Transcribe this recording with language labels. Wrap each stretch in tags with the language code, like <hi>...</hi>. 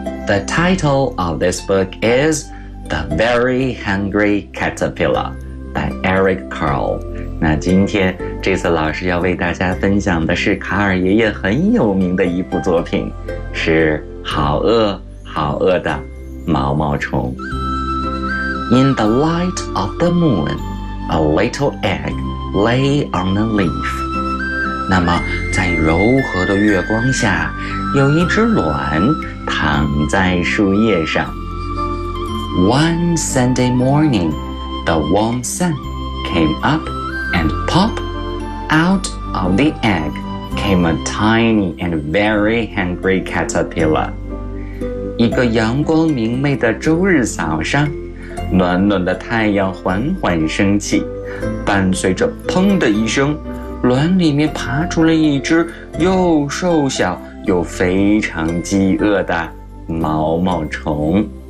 <en>The title of this book is The Very Hungry Caterpillar by Eric Carle.</en> <zh>那今天这次老师要为大家分享的是卡尔爷爷很有名的一部作品，是好饿好饿的毛毛虫。</zh> <en>In the light of the moon, a little egg lay on a leaf.</en> <zh>那么在柔和的月光下，有一只卵躺在树叶上。</zh> <en>One Sunday morning, the warm sun came up and pop out of the egg came a tiny and very hungry caterpillar.</en> <zh>一个阳光明媚的周日早上，暖暖的太阳缓缓升起，伴随着砰的一声，卵里面爬出了一只又瘦小又非常饥饿的毛毛虫。</zh>